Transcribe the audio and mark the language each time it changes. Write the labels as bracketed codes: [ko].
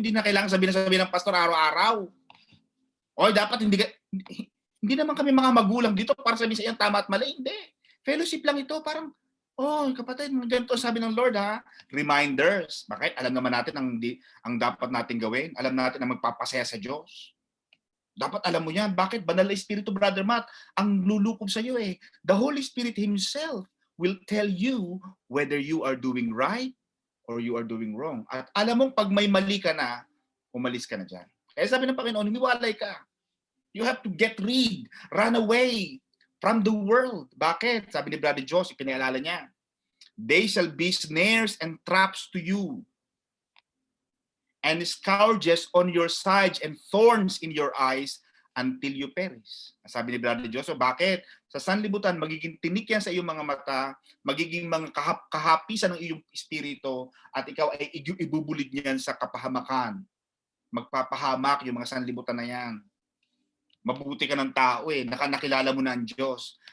[tl] Hindi na kailangan sabihin ng pastor araw-araw. O dapat hindi naman kami mga magulang dito para sabihin sa iyang tama at mali. Hindi. Fellowship lang ito. Parang, kapatid, ganito sabi ng Lord ha. Reminders. Bakit? Alam naman natin ang dapat natin gawin. Alam natin ang magpapasaya sa Diyos. Dapat alam mo yan. Bakit? Banal na Espiritu, Brother Matt, ang lulukob sa iyo eh. [en] The Holy Spirit Himself will tell you whether you are doing right or you are doing wrong. [tl] At alam mong pag may mali ka na, umalis ka na dyan. Kaya sabi ng Panginoon, humiwalay ka. [en] You have to get rid, run away from the world. [tl] Bakit? Sabi ni Brother Josh, ipinaalala niya. [en] They shall be snares and traps to you, and scourges on your sides and thorns in your eyes until you perish. [tl] Sabi ni Brother Josh, bakit? Sa sanlibutan, magiging tinik yan sa iyong mga mata, magiging mga kahapisan ng iyong espiritu, at ikaw ay ibubulid niyan sa kapahamakan. Magpapahamak yung mga sanlibutan na yan. Mabuti ka ng tao nakilala mo na ang Diyos.